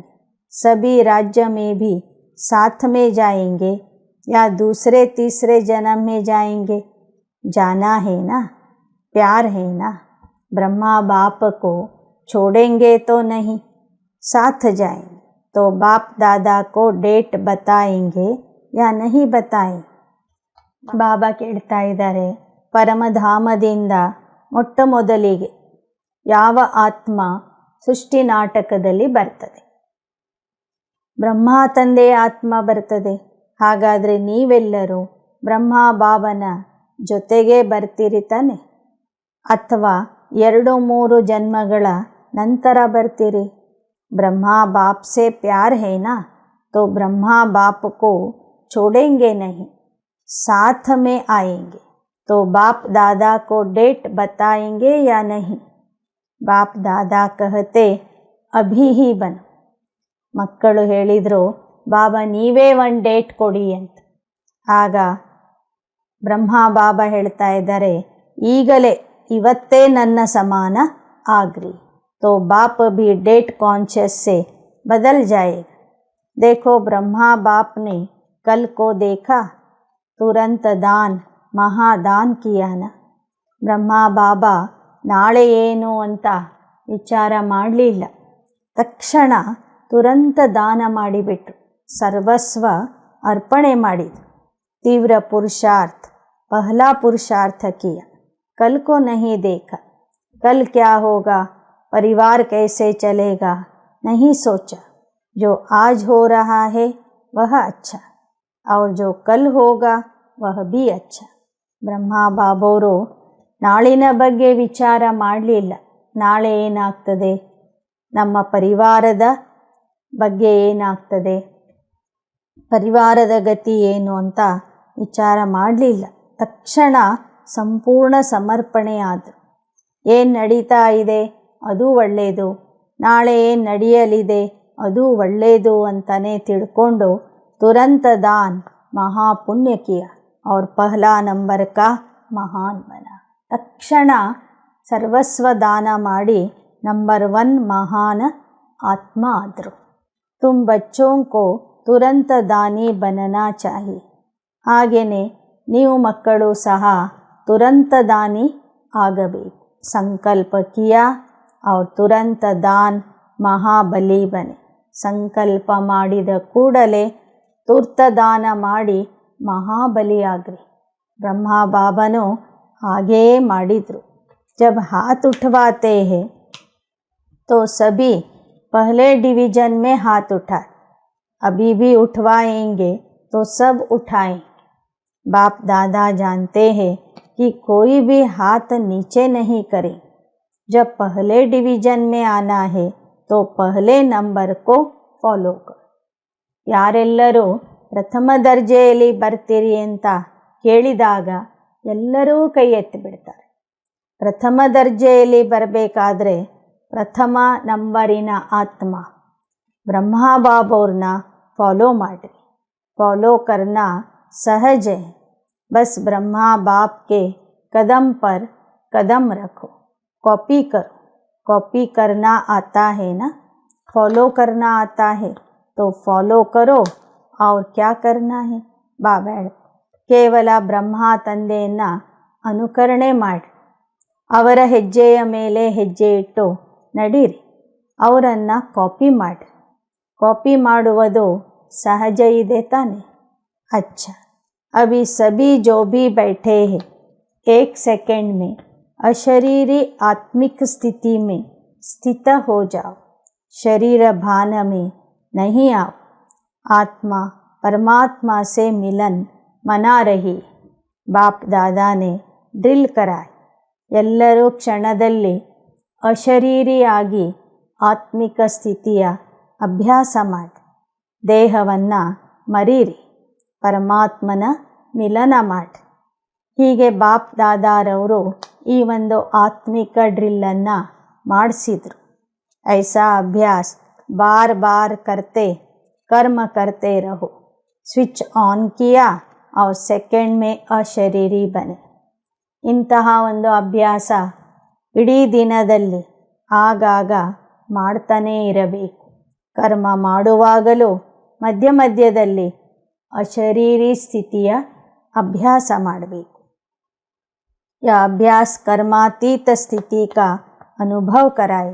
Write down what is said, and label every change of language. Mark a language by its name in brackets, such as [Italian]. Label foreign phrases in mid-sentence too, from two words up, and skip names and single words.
[Hindi] सभी राज्य में भी साथ में जाएंगे या दूसरे तीसरे जन्म में जाएंगे? जाना है ना, प्यार है ना. ब्रह्मा बाप को छोड़ेंगे तो नहीं, साथ जाएंगे. तो बाप दादा को डेट बताएंगे या नहीं बताएंगे? [Kannada] ಬಾಬಾ ಕೇಳ್ತಾ ಇದ್ದಾರೆ, ಪರಮಧಾಮದಿಂದ ಮೊಟ್ಟ ಮೊದಲಿಗೆ ಯಾವ ಆತ್ಮ ಸೃಷ್ಟಿ ನಾಟಕದಲ್ಲಿ ಬರ್ತದೆ? ಬ್ರಹ್ಮ ತಂದೆಯ ಆತ್ಮ ಬರ್ತದೆ. ಹಾಗಾದರೆ ನೀವೆಲ್ಲರೂ ಬ್ರಹ್ಮ ಬಾಬನ ಜೊತೆಗೆ ಬರ್ತೀರಿ ತಾನೆ? ಅಥವಾ 2-3 ಜನ್ಮಗಳ ನಂತರ ಬರ್ತೀರಿ? [Hindi] ब्रह्मा बाप से प्यार है ना, तो ब्रह्मा बाप को छोड़ेंगे नहीं, साथ में आएंगे. तो बाप दादा को डेट बताएंगे या नहीं? बाप दादा कहते अभी ही बनो. [Kannada] ಮಕ್ಕಳು ಹೇಳಿದರು, ಬಾಬಾ ನೀವೇ ಒಂದು ಡೇಟ್ ಕೊಡಿ ಅಂತ. ಆಗ ಬ್ರಹ್ಮ ಬಾಬಾ ಹೇಳ್ತಾ ಇದ್ದಾರೆ, ಈಗಲೇ ಇವತ್ತೇ ನನ್ನ ಸಮಾನ ಆಗ್ರಿ. [Hindi] तो बाप भी डेट कॉन्शियस से बदल जाएगा. देखो ब्रह्मा बाप ने कल को देखा, तुरंत दान महादान किया ना. [Kannada] ಬ್ರಹ್ಮ ಬಾಬಾ ನಾಳೆ ಏನು ಅಂತ ವಿಚಾರ ಮಾಡಲಿಲ್ಲ, ತಕ್ಷಣ ತುರಂತ ದಾನ ಮಾಡಿಬಿಟ್ರು, ಸರ್ವಸ್ವ ಅರ್ಪಣೆ ಮಾಡಿದರು. [Hindi] तीव्र पुरुषार्थ पहला पुरुषार्थ किया, कल को नहीं देखा, कल क्या होगा, परिवार कैसे चलेगा, नहीं सोचा. जो आज हो रहा है वह अच्छा और जो कल होगा वह भी अच्छा. [Kannada] ಬ್ರಹ್ಮ ಬಾಬೋರು ನಾಳಿನ ಬಗ್ಗೆ ವಿಚಾರ ಮಾಡಲಿಲ್ಲ. ನಾಳೆ ಏನಾಗ್ತದೆ, ನಮ್ಮ ಪರಿವಾರದ ಬಗ್ಗೆ ಏನಾಗ್ತದೆ, ಪರಿವಾರದ ಗತಿ ಏನು ಅಂತ ವಿಚಾರ ಮಾಡಲಿಲ್ಲ. ತಕ್ಷಣ ಸಂಪೂರ್ಣ ಸಮರ್ಪಣೆ ಆದರು. ಏನು ನಡೀತಾ ಇದೆ ಅದು ಒಳ್ಳೆಯದು, ನಾಳೆ ಏನು ನಡೆಯಲಿದೆ ಅದು ಒಳ್ಳೆಯದು ಅಂತಲೇ ತಿಳ್ಕೊಂಡು [Hindi] तुरंत दान महापुण्य किया और पहला नंबर का महान बना. [Kannada] ತಕ್ಷಣ ಸರ್ವಸ್ವ ದಾನ ಮಾಡಿ ನಂಬರ್ 1 ಮಹಾನ್ ಆತ್ಮ ಆದರು. [Hindi] तुम बच्चों को तुरंत दानी बनना चाहिए. [Kannada] ಹಾಗೆಯೇ ನೀವು ಮಕ್ಕಳು ಸಹ ತುರಂತ ದಾನಿ ಆಗಬೇಕು. [Hindi] संकल्प किया और तुरंत दान महाबली बने. [Kannada] ಸಂಕಲ್ಪ ಮಾಡಿದ ಕೂಡಲೇ ತುರ್ತ ದಾನ ಮಾಡಿ ಮಹಾಬಲಿಯಾಗ್ರಿ. ಬ್ರಹ್ಮ ಬಾಬನು ಹಾಗೇ ಮಾಡಿದರು. [Hindi] जब हाथ उठवाते हैं तो सभी पहले डिवीज़न में हाथ उठाए. अभी भी उठवाएंगे तो सब उठाएं. बाप दादा जानते हैं कि कोई भी हाथ नीचे नहीं करे. जब पहले डिवीज़न में आना है तो पहले नंबर को फॉलो करो. [Kannada] ಯಾರೆಲ್ಲರೂ ಪ್ರಥಮ ದರ್ಜೆಯಲ್ಲಿ ಬರ್ತೀರಿ ಅಂತ ಕೇಳಿದಾಗ ಎಲ್ಲರೂ ಕೈ ಎತ್ತಿ ಬಿಡ್ತಾರೆ. ಪ್ರಥಮ ದರ್ಜೆಯಲ್ಲಿ ಬರಬೇಕಾದ್ರೆ ಪ್ರಥಮ ನಂಬರಿನ ಆತ್ಮ ಬ್ರಹ್ಮ ಬಾಬವ್ರನ್ನ ಫಾಲೋ ಮಾಡಿರಿ. [Hindi] फॉलो करना सहज है. बस ब्रह्मा बाप के कदम पर कदम रखो. कॉपी करो. कॉपी करना आता है ना, फॉलो करना आता है तो फॉलो करो. और क्या करना है? [Kannada] ಬಾಬಾ ಕೇವಲ ಬ್ರಹ್ಮ ತಂದೆಯನ್ನು ಅನುಕರಣೆ ಮಾಡಿ ಅವರ ಹೆಜ್ಜೆಯ ಮೇಲೆ ಹೆಜ್ಜೆ ಇಟ್ಟು ನಡೀರಿ. ಅವರನ್ನು ಕಾಪಿ ಮಾಡಿ. ಕಾಪಿ ಮಾಡುವುದು [Hindi] सहज ही देता नहीं. अच्छा, अभी सभी जो भी बैठे हैं 1 सेकंड में अशरीरी आत्मिक स्थिति में स्थित हो जाओ. शरीर भान में नहीं आओ. आत्मा परमात्मा से मिलन मना रही. बाप दादा ने ड्रिल कराए. [Kannada] ಎಲ್ಲರೂ ಕ್ಷಣದಲ್ಲಿ ಅಶರೀರಿಯಾಗಿ ಆತ್ಮಿಕ ಸ್ಥಿತಿಯ ಅಭ್ಯಾಸ ಮಾಡಿ ದೇಹವನ್ನು ಮರೀರಿ. ಪರಮಾತ್ಮನ ಮಿಲನ ಮಾಡಿ. ಹೀಗೆ ಬಾಪ್ ದಾದಾರವರು ಈ ಒಂದು ಆತ್ಮಿಕ ಡ್ರಿಲ್ಲನ್ನು ಮಾಡಿಸಿದರು. [Hindi] ऐसा अभ्यास बार बार करते कर्म करते रहो. स्विच ऑन किया और सेकेंड में अशरीरी बने. [Kannada] ಇಂತಹ ಒಂದು ಅಭ್ಯಾಸ ಇಡೀ ದಿನದಲ್ಲಿ ಆಗಾಗ ಮಾಡ್ತಾನೇ ಇರಬೇಕು. ಕರ್ಮ ಮಾಡುವಾಗಲೂ ಮಧ್ಯ ಮಧ್ಯದಲ್ಲಿ ಅಶರೀರಿ ಸ್ಥಿತಿಯ ಅಭ್ಯಾಸ ಮಾಡಬೇಕು. [Hindi] यह अभ्यास कर्मातीत स्थिति का अनुभव कराए.